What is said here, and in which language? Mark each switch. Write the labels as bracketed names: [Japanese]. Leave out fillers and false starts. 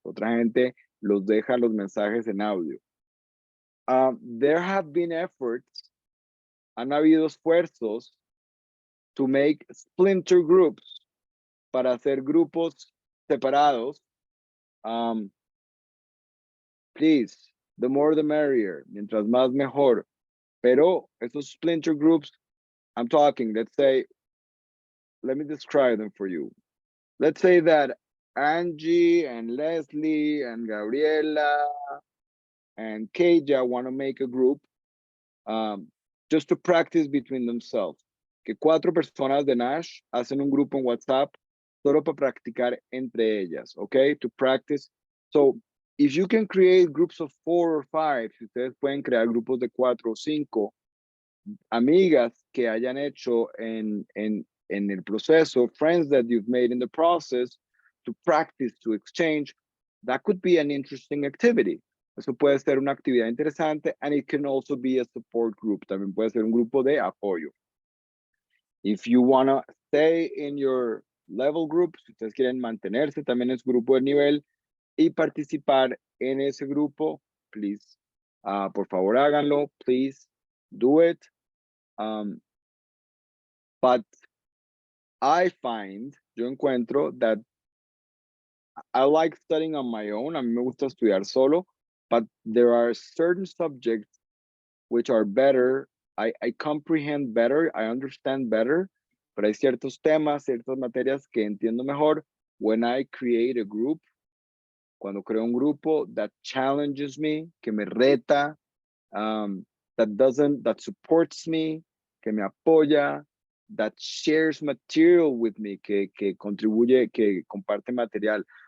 [Spanish] Otra gente los deja los mensajes en audio. [English] There have been efforts, [Spanish] han habido esfuerzos [English] to make splinter groups, [Spanish] para hacer grupos separados. [English] Please, the more the merrier, [Spanish] mientras más mejor. Pero esos [English] splinter groups, I'm talking, let's say, let me describe them for you. Let's say that Angie and Leslie and Gabriela and Keija want to make a group just to practice between themselves. [Spanish] Que 4 personas de Nash hacen un grupo en WhatsApp solo para practicar entre ellas, okay? [English] To practice. So, if you can create groups of 4 or 5, [Spanish] si ustedes pueden crear grupos de 4 o 5, amigas que hayan hecho en el proceso, [English] friends that you've made in the process, to practice, to exchange, that could be an interesting activity. [Spanish] Eso puede ser una actividad interesante, [English] and it can also be a support group. [Spanish] También puede ser un grupo de apoyo. [English] If you want to stay in your level group, [Spanish] si ustedes quieren mantenerse también en su grupo de nivel y participar en ese grupo, please, por favor háganlo, [English] please do it. But [Spanish] yo encuentro [English] that I like studying on my own. [Spanish] A mí me gusta estudiar solo, [English] but there are certain subjects which are better. I comprehend better, I understand better, [Spanish] pero hay ciertos temas, ciertas materias que entiendo mejor [English] when I create a group, [Spanish] cuando creo un grupo [English] that challenges me, [Spanish] que me reta, [English] that supports me, [Spanish] que me apoya, [English] that shares material with me, [Spanish] que contribuye, que comparte material.